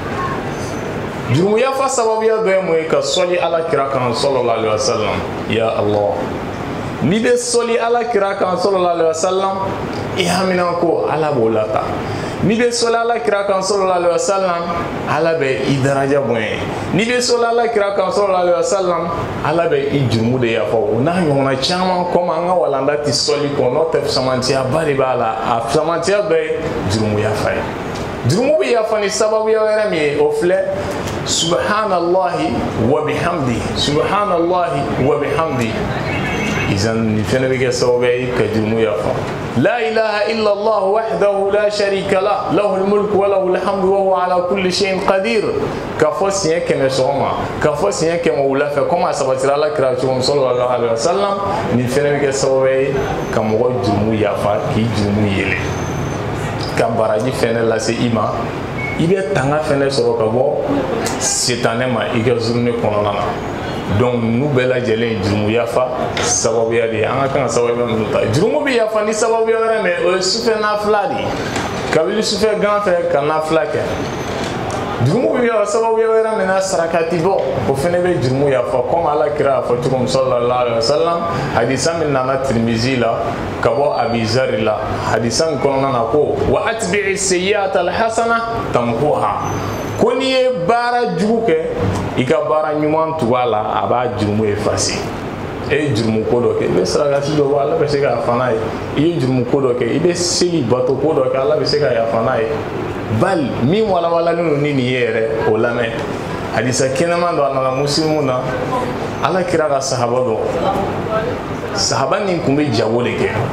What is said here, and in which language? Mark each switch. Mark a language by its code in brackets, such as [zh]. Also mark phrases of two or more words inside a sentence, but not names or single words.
[bm] jurumu yafa sababuya dɔ ye mun ye ka sɔli ala kira kan [ar] صلى الله عليه وسلم يا الله [bm] n'i bɛ sɔli ala kira kan [ar] صلى الله عليه وسلم [bm] i hamina ko ala b'o lata ni be sɔli alakira kan [ar] صلى الله عليه وسلم [bm] ala bɛ i daraja bonya ni be sɔli alakira kan [ar] صلى الله عليه وسلم [bm] ala bɛ i jurumu de yafa o n'a ɲɔgɔnna caman comme an ka walanda ti sɔli kɔ n'o tɛ fisamantiya de b'a la a fisamantiya dɔ ye jurumu yafa ye jurumu bɛ yafa ni sababuya wɛrɛ min ye o filɛ [ar] سبحان الله وبحمده سبحان الله وبحمده [bm] izan ni fɛnɛ bɛ kɛ sababu ye ka jurumu yafa [ar] لا إله إلا الله وحده لا شريك له له الملك وله الحمد وهو على كل شيء قدير [bm] ka fɔ siɲɛ 100 sɔgɔma ka fɔ siɲɛ 100 wula fɛ comme a sabatira alakira cogo min [ar] صلى الله عليه وسلم [bm] ni fɛnɛ bɛ kɛ sababu ye ka mɔgɔ jurumu yafa k'i jurumu yele ka baraji fɛnɛ lase i ma i bɛ tanga fɛnɛ sɔrɔ ka bɔ sitanɛ ma i ka journée kɔnɔna na donc n'u bɛɛ lajɛlen ye jurumu yafa sababuya de ye an ka kan ka sababuya minnu ta jurumu bɛ yafa ni sababuya wɛrɛ mɛ o ye sufɛ nafila de ye kabini sufɛ gan fɛ ka nafila kɛ jurumu bɛ yafa sababuya wɛrɛ min na sarakati bɔ o fɛnɛ bɛ jurumu yafa comme alakira y'a fɔ cogo min [ar] صلى الله عليه وسلم [bm] hadisa min nana Tirmizi la ka bɔ Abi Zari la hadisa min kɔnɔna na ko [ar] وأتبع السيئة الحسنة تمحها [bm] ko n'i ye baara jugu kɛ i ka baara ɲuman tugu a la a b'a jurumu effacer e ye jurumu ko dɔ kɛ i bɛ sarakati dɔ bɔ ala bɛ se k'a yafa n'a ye i ye jurumu ko dɔ kɛ i bɛ seli bato ko dɔ kɛ ala bɛ se k'a yafa n'a ye bali min walawalalen don ni nin ye yɛrɛ o lamɛn hadisa kɛnɛman dɔ a nana muslimu na ala kira ka sahaba dɔ sahaba nin tun bɛ jago de kɛ